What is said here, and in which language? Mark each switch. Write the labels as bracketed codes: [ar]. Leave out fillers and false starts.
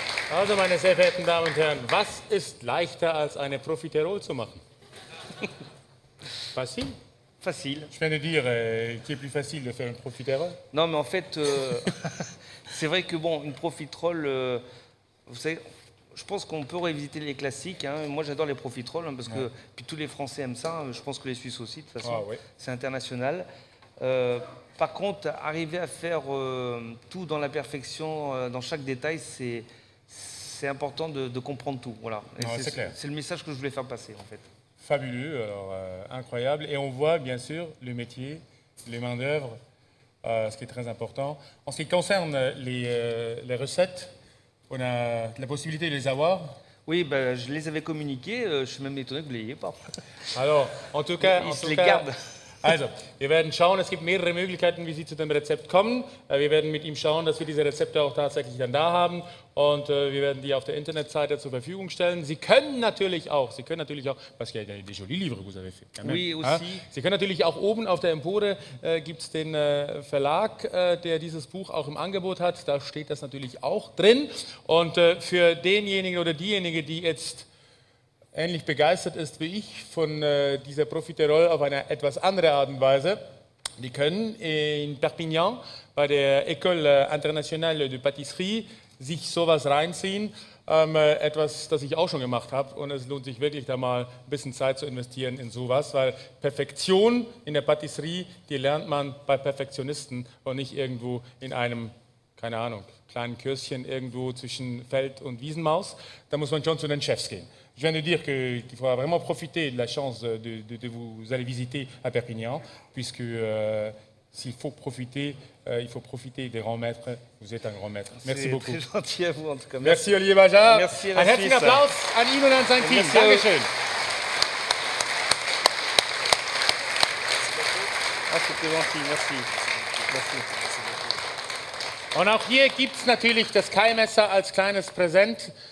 [de] Also, meine sehr verehrten Damen und Herren, was ist leichter als eine Profiterole zu machen? [fr] Facile? Facile. Je viens de dire qu'il est plus facile de faire une profiterole. Non, mais en fait, c'est vrai que bon, une profiterole, vous savez, je pense qu'on peut revisiter les classiques. Hein. Moi, j'adore les profiteroles parce que puis tous les Français aiment ça. Je pense que les Suisses aussi, de toute façon. Ah, ouais. C'est international. Par contre, arriver à faire tout dans la perfection, dans chaque détail, c'est important de comprendre tout. Voilà. C'est clair. C'est le message que je voulais faire passer, en fait. Fabuleux, alors, incroyable. Et on voit bien sûr le métier, les main-d'œuvre, ce qui est très important. En ce qui concerne les recettes, on a la possibilité de les avoir. Oui, ben, je les avais communiquées. Je suis même étonné que vous ne l'ayez pas. Alors, en tout cas, les garde. [de] Also, wir werden schauen, es gibt mehrere Möglichkeiten, wie Sie zu dem Rezept kommen. Wir werden mit ihm schauen, dass wir diese Rezepte auch tatsächlich dann da haben und wir werden die auf der Internetseite zur Verfügung stellen. Sie können natürlich auch, [fr] parce qu'il y a des jolis livres que vous avez fait. Oui, aussi. [de] Sie können natürlich auch oben auf der Empore, gibt es den Verlag, der dieses Buch auch im Angebot hat. Da steht das natürlich auch drin. Und für denjenigen oder diejenige, die jetzt ähnlich begeistert ist wie ich von dieser Profiterole auf eine etwas andere Art und Weise. Die können in Perpignan bei der École Internationale de Pâtisserie sich sowas reinziehen. Etwas, das ich auch schon gemacht habe und es lohnt sich wirklich da mal ein bisschen Zeit zu investieren in sowas, weil Perfektion in der Patisserie, die lernt man bei Perfektionisten und nicht irgendwo in einem, keine Ahnung, kleinen Kürschen irgendwo zwischen Feld und Wiesenmaus. Da muss man schon zu den Chefs gehen. [fr] Je viens de dire qu'il faudra vraiment profiter de la chance de vous aller visiter à Perpignan, puisque s'il faut profiter, il faut profiter des grands maîtres. Vous êtes un grand maître. Merci beaucoup. C'est très gentil à vous en tout cas. Merci Olivier Bajard. Merci à la [de] Ein herzlichen [fr] Suisse. [de] Applaus an ihn und an sein Team. [fr] Merci [de] Dankeschön. [fr] Ah, c'était gentil, merci. Merci. [de] Und auch hier gibt es natürlich das Keimesser als kleines Präsent.